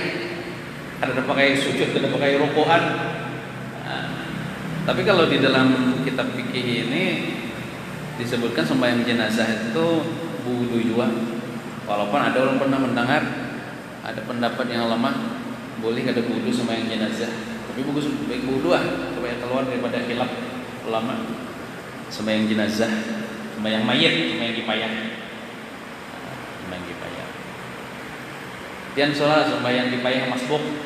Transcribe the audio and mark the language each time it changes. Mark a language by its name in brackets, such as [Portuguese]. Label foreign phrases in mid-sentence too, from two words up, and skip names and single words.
[Indonesian] Ada pakai sujud, ada pakai ruku'an. Tapi kalau di dalam kitab fikih ini disebutkan sembahyang jenazah itu wudu juga. [Banjar] Walaupun ada orang pernah mendengar ada pendapat yang lemah boleh kada wudu sembahyang jenazah. [Indonesian] Tapi bagus baik wudu supaya keluar daripada khilaf ulama. Sembahyang jenazah, sembahyang mayit, sembahyang kipayah. Sembahyang kipayah. Tian sholat sembahyang kipayah masbuk.